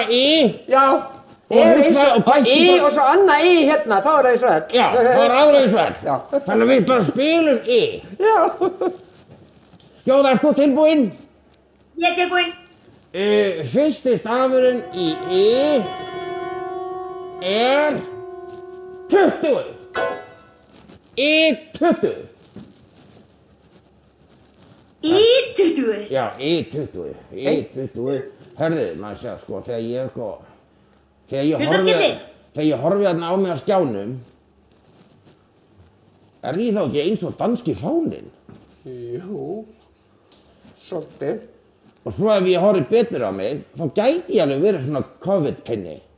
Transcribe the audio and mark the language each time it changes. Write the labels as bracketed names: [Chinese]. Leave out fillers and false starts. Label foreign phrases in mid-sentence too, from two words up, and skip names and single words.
[Icelandic] Já. Og svo annað hérna, þá er það eins og L. Já, það er alveg eins og L. Já. Þannig að við bara spilum Já. Skjóða, ert þú tilbúinn? Ég er tilbúinn. Fyrsti stafurinn í er 20. I20. I20? Já, I20. I20. Hörðu, maður sjá, sko, þegar ég horfi þarna á mig á skjánum, er ég þá ekki eins og danski fáninn? Jú, svolítið. Og svo ef ég horfi betur á mig, þá gæti ég alveg verið svona COVID-pinni.